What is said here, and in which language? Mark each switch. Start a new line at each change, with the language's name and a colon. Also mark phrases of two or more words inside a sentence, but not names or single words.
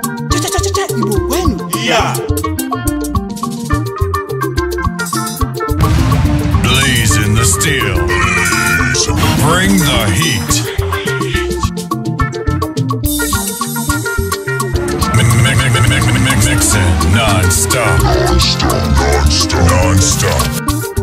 Igbo: Cha, cha, cha, cha, cha, Igbo, kwenu. Ya.
English: Blazing the steel. Bring the heat. Mi-, mi-, mi-, mi-, mi-, mi-, mi-, mixing non-stop. Non-stop, non-stop, non-stop.